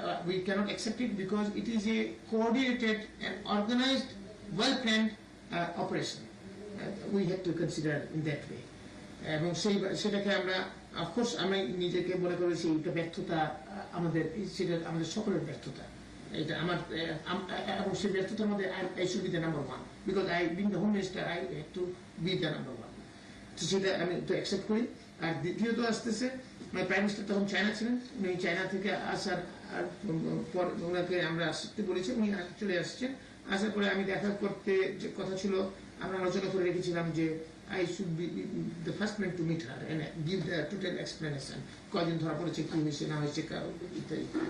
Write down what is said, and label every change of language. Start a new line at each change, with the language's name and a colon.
English: We cannot accept it because it is a coordinated and organized, well-planned operation. We have to consider in that way.
Bangla: এবং সেটাকে আমরা of course আমি নিজেকে মনে করেছি এটা ব্যর্থতা, আমাদের সেটা আমাদের সকলের ব্যর্থতা। এটা আমার এবং সেই ব্যর্থতার মধ্যে
English: I should be the number one, because I being the home minister I have to be the number one.
Bangla: তো সেটা আমি তো অ্যাকসেপ্ট করি। আর দ্বিতীয়ত আসতেছে, প্রাইম মিনিস্টার তখন চায়না ছিলেন, উনি চায়না থেকে আসার পর ওনাকে আমরা আসতে বলেছি, উনি চলে আসছেন। আসার পরে আমি দেখা করতে যে কথা ছিল, আমরা আলোচনা করে রেখেছিলাম যে
English: I should be the first man to meet her and give the total explanation,
Bangla: কয়জন ধরা পড়েছে, কি হয়েছে না হয়েছে ইত্যাদি।